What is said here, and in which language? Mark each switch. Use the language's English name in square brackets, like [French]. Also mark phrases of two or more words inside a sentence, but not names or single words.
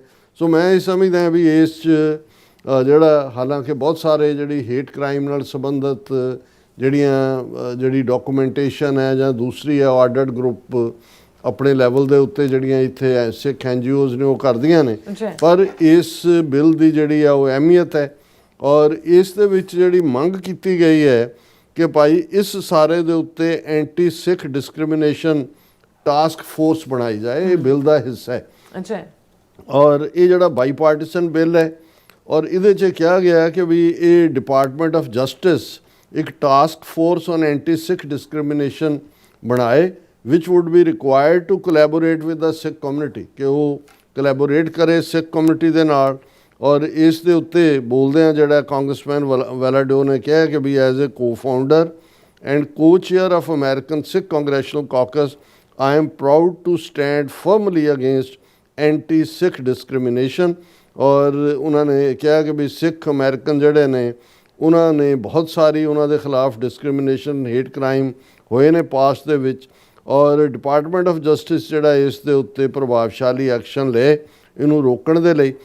[Punjabi] ਸੋ ਮੈਂ ਇਹ ਸਮਝਦਾ ਵੀ ਇਸ 'ਚ ਜਿਹੜਾ ਹਾਲਾਂਕਿ ਬਹੁਤ ਸਾਰੇ ਜਿਹੜੀ [English] hate crime [Punjabi] ਨਾਲ ਸੰਬੰਧਿਤ ਜਿਹੜੀ ਡਾਕੂਮੈਂਟੇਸ਼ਨ ਹੈ ਜਾਂ ਦੂਸਰੀ ਹੈ [English] ordered group [Punjabi] ਆਪਣੇ ਲੈਵਲ ਦੇ ਉੱਤੇ ਜਿਹੜੀਆਂ ਇੱਥੇ ਸਿੱਖ NGOs ਨੇ ਉਹ ਕਰਦੀਆਂ ਨੇ, ਪਰ ਇਸ ਬਿੱਲ ਦੀ ਜਿਹੜੀ ਆ ਉਹ ਅਹਿਮੀਅਤ ਹੈ ਔਰ ਇਸ ਦੇ ਵਿੱਚ ਜਿਹੜੀ ਮੰਗ ਕੀਤੀ ਗਈ ਹੈ ਕਿ ਭਾਈ ਇਸ ਸਾਰੇ ਦੇ ਉੱਤੇ [English] anti Sikh discrimination task force [Punjabi] ਬਣਾਈ ਜਾਏ। ਇਹ ਬਿੱਲ ਦਾ ਹਿੱਸਾ ਹੈ ਔਰ ਇਹ ਜਿਹੜਾ ਬਾਈਪਾਰਟੀਸਨ ਬਿੱਲ ਹੈ ਔਰ ਇਹਦੇ 'ਚ ਕਿਹਾ ਗਿਆ ਕਿ ਵੀ ਇਹ ਡਿਪਾਰਟਮੈਂਟ ਆਫ ਜਸਟਿਸ ਇੱਕ [English] task force on anti Sikh discrimination [Punjabi] ਬਣਾਏ [English] which would be required to collaborate with the Sikh community, [Punjabi] ਕਿ ਉਹ ਕੋਲੈਬੋਰੇਟ ਕਰੇ [English] Sikh community [Punjabi] ਦੇ ਨਾਲ ਔਰ ਇਸ ਦੇ ਉੱਤੇ ਬੋਲਦਿਆਂ ਜਿਹੜਾ ਕਾਂਗਰਸਮੈਨ ਵੈਲਾਡਿਓ ਨੇ ਕਿਹਾ ਕਿ ਵੀ [English] as a co-founder and co-chair of American Sikh Congressional Caucus, I am proud to stand firmly against anti-Sikh discrimination। [Punjabi] ਔਰ ਉਹਨਾਂ ਨੇ ਕਿਹਾ ਕਿ ਵੀ [English] Sikh American [Punjabi] ਜਿਹੜੇ ਨੇ ਉਹਨਾਂ ਨੇ ਬਹੁਤ ਸਾਰੀ ਉਹਨਾਂ ਦੇ ਖਿਲਾਫ [English] discrimination hate crime [Punjabi] ਹੋਏ ਨੇ ਪਾਸਟ ਦੇ ਵਿੱਚ, ਔਰ ਡਿਪਾਰਟਮੈਂਟ ਆਫ ਜਸਟਿਸ ਜਿਹੜਾ ਇਸ ਦੇ ਉੱਤੇ ਪ੍ਰਭਾਵਸ਼ਾਲੀ ਐਕਸ਼ਨ ਲਏ ਇਹਨੂੰ ਰੋਕਣ ਦੇ ਲਈ।